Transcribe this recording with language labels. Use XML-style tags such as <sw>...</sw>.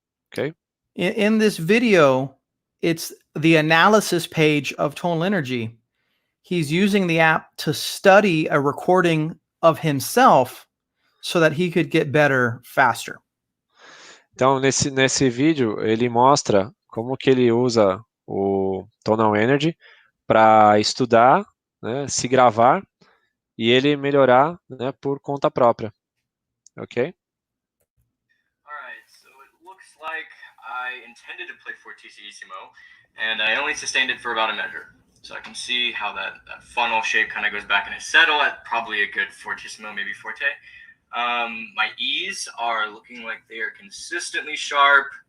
<en>Okay? In this video, it's the analysis page of Tonal Energy. He's using the app to study a recording of himself so that he could get better faster.</en> <pt>Então, nesse vídeo, ele mostra como que ele usa o Tonal Energy para estudar, né, se gravar e ele melhorar, né, por conta própria. Ok?</pt> <en>Alright, so it looks like I intended to play fortissimo, and I only sustained it for about a measure. So I can see how that funnel shape kind of goes back in a settle at probably a good fortissimo, maybe forte. My E's are looking like they are consistently sharp.</en>